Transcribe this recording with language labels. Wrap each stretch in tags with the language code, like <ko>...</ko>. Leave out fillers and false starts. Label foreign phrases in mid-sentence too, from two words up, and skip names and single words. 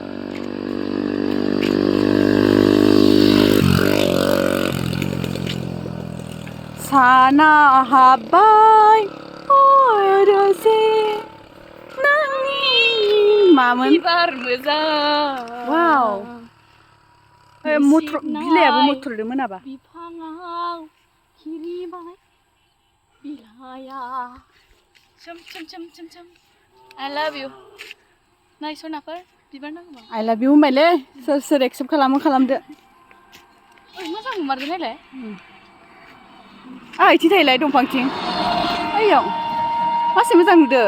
<brx>साना हाब्बाय अरसे नोंनि मामोन बिबार मोजां वाव बिलाइयाबो मथरदों मोनाबा बिफाङाव खिरिबाय बिलाइया सोम</brx> <en>I love you</en> <brx>नाय सनाफोर बिबार नांगौ</brx> <en>I love you</en> <brx>होनबायलै सोर एक्सेप्ट खालामदो ओइ मोजां नुमारगोन नायलाय इथि थायोलाय दंफांथिं ओइयाव मासे मोजां नुदो</brx>